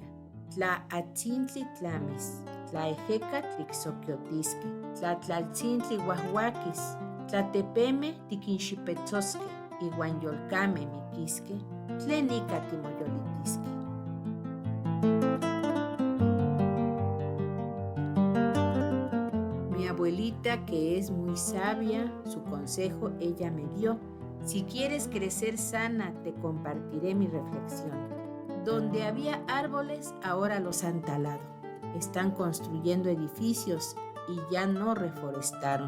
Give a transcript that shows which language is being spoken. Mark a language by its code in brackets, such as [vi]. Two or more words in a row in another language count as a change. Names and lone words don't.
[nah] Tla atzintli tlamis, tla ejekatl tiksokiotiske, tla tlaltzintli uahuakis, tla tepeme tikinxipetzoske, iuan yolkame mikiske, tlen ika timoyolitiske. [es] Mi abuelita, que es muy sabia, su consejo ella me dio: si quieres crecer sana, te compartiré mi reflexión. Donde había árboles, ahora los han talado. Están construyendo edificios y ya no reforestaron.